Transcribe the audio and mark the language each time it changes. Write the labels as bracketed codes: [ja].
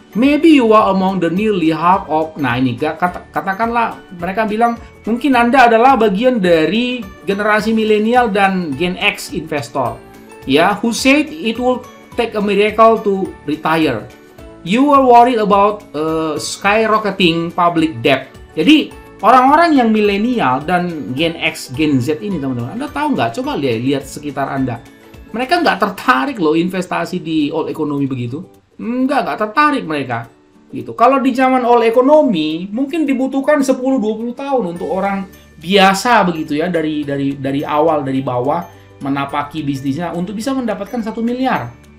[en] Maybe you are among the nearly half of. [id] Nah ini katakanlah mereka bilang mungkin Anda adalah bagian dari generasi milenial dan Gen X investor, ya, [en] who said it will take a miracle to retire. You are worried about skyrocketing public debt. [id] Jadi orang-orang yang milenial dan Gen X, Gen Z ini teman-teman, Anda tahu nggak? Coba lihat sekitar Anda. Mereka nggak tertarik loh investasi di old economy begitu. Nggak tertarik mereka. Gitu. Kalau di zaman old economy, mungkin dibutuhkan 10-20 tahun untuk orang biasa begitu ya, dari awal, dari bawah, menapaki bisnisnya untuk bisa mendapatkan 1 miliar.